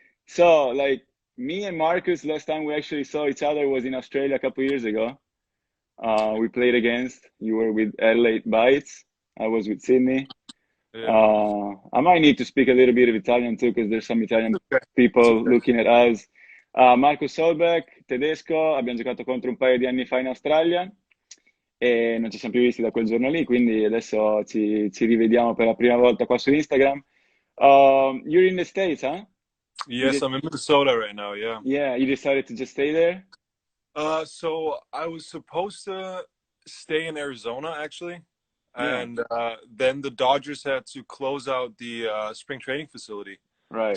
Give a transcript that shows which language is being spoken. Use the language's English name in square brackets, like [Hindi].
[English] So like me and Marcus, last time we actually saw each other was in Australia a couple years ago. We played against. You were with Adelaide Bites. I was with Sydney. Yeah. I might need to speak a little bit of Italian too, because there's some It's okay. It's people okay. looking at us. [Italian] Markus Solbach, tedesco, abbiamo giocato contro un paio di anni fa in Australia e non ci siamo più visti da quel giorno lì, quindi adesso ci rivediamo per la prima volta qua su Instagram. [English] You're in the States, huh? You Yes, did, I'm in Minnesota right now. Yeah. yeah, you decided to just stay there? So I was supposed to stay in Arizona actually, Yeah, and then the Dodgers had to close out the spring training facility. right.